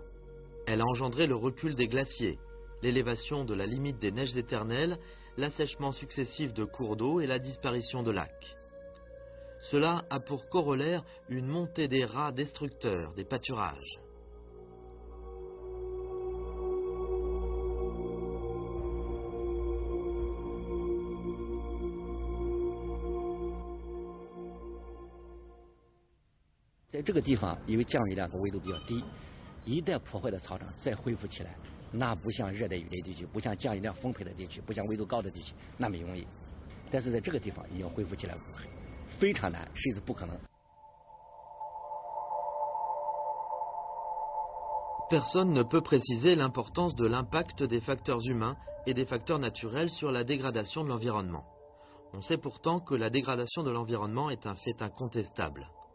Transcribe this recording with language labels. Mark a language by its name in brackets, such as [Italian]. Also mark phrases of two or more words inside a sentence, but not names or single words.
[French] Elle a engendré le recul des glaciers, l'élévation de la limite des neiges éternelles, l'assèchement successif de cours d'eau et la disparition de lacs. Cela a pour corollaire une montée des rats destructeurs des pâturages. [Chinese] 在这个地方，因为降雨量和纬度比较低，一旦破坏的草场再恢复起来，那不像热带雨林地区，不像降雨量丰沛的地区，不像纬度高的地区那么容易。但是在这个地方要恢复起来非常难，甚至不可能。 [French] Personne ne peut préciser l'importance de l'impact des facteurs humains et des facteurs naturels sur la dégradation de l'environnement. On sait pourtant que la dégradation de l'environnement est un fait incontestable.